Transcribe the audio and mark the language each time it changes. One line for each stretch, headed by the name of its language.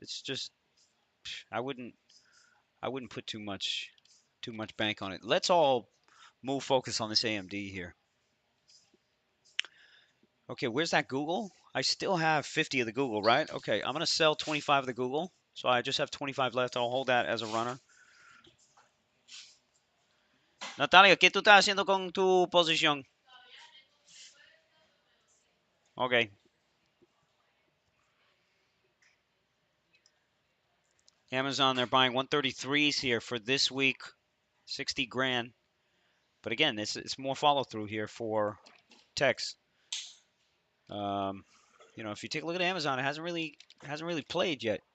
English: It's just I wouldn't put too much bank on it. Let's all move focus on this AMD here. Okay, where's that Google? I still have 50 of the Google, right? Okay, I'm going to sell 25 of the Google. So I just have 25 left. I'll hold that as a runner.
Spanish: Natalia, ¿qué tú estás haciendo con tu posición? Okay.
English: Amazon, they're buying 133s here for this week, 60 grand. But again, it's more follow through here for techs. Um, if you take a look at Amazon, it hasn't really played yet.